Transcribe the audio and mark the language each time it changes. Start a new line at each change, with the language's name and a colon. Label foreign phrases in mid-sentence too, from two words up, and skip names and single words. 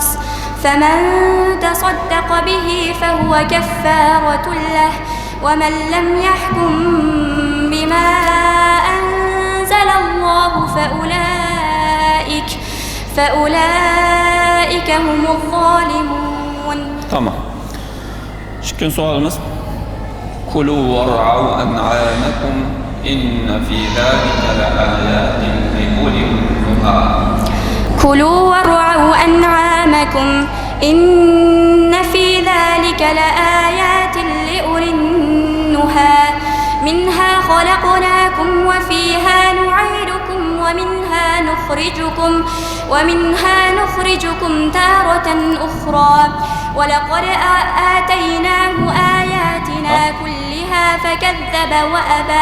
Arabic: فمن تصدق به فهو كفارة له ومن لم يحكم بما أنزل الله فأولئك هم الظالمون.
Turkish: Tamam. Şimdi sualımız
Arabic: كلوا وارعوا أنعامكم إن في ذلك لآيات لأولي النهى. كلوا وارعوا أنعامكم إن في ذلك لآيات لأولي النهى منها خلقناكم وفيها نعيدكم ومنها نخرجكم تارة أخرى ولقد آتيناه آياتنا كلها فكذب وأبى.